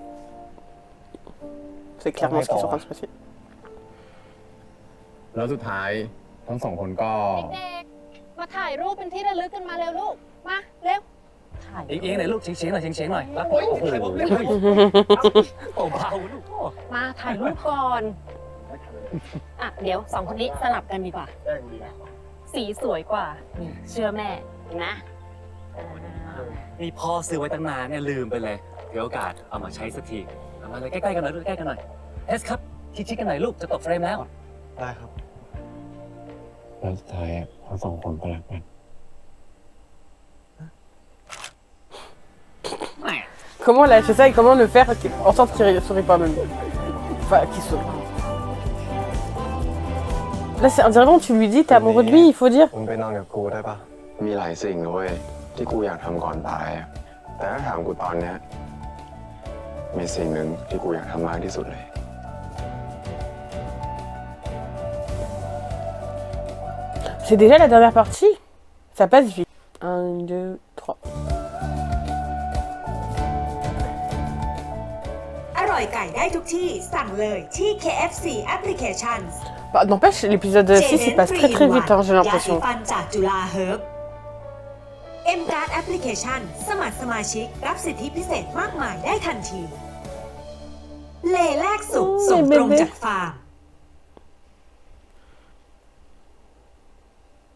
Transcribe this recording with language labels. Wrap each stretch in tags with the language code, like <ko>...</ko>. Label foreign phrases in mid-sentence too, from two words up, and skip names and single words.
<fr>C'est clairement ce qui est en train de se passer.</fr> <th>แล้วสุดท้ายทั้งสองคนก็ เด็กๆ มาถ่ายรูปเป็นที่ระลึกกันมาเร็วลูก มาเร็ว ถ่าย เองๆหน่อยลูกเฉียงๆหน่อยเฉียงๆหน่อยแล้วโอ้โหเบาๆลูก มาถ่ายรูปก่อน อ่ะ เดี๋ยวสองคนนี้สลับกันดีกว่า สีสวยกว่านี่เชื่อแม่เห็นนะอ่า นี่พ่อซื้อไว้ตั้งนานเนี่ยลืมไปเลยเดี๋ยวโอกาสเอามาใช้สักทีเอามาเลยใกล้ๆกันหน่อยลูกใกล้ๆกันหน่อยเอสครับชิดๆกันหน่อยลูกจะตกเฟรมแล้ว ได้ครับ แล้วสุดท้ายทั้งสองคนก็รักกัน</th> <fr>Comment lâcher ça et comment le faire en sorte qu'il ne sourit pas même. Enfin, qu'il sourit. Là, c'est un dirait tu lui dis t'es amoureux de lui, il faut dire.</fr> <th>มึงไปนอนกับกูได้ปะ มีหลายสิ่งนะเว้ยที่กูอยากทำก่อนตายอะแต่ถ้าถามกูตอนเนี้ยมีสิ่งหนึ่งที่กูอยากทำมากที่สุดเลย</th> <fr>C'est déjà la dernière partie. Ça passe vite. 1, 2, 3.</fr> <th>อร่อยไก่ได้ทุกที่สั่งเลยที่ KFC Applications</th> <fr>Bah, n'empêche, l'épisode 6 il passe très très vite, hein, j'ai</fr> <th>ยาสี</th> <fr>l'impression.</fr> <th>ฟันจากจุฬาเฮิร์บ M-Card Application สมัครสมาชิกรับสิทธิพิเศษมากมายได้ทันที เลแลกสุขส่งตรงจากฟาร์ม</th>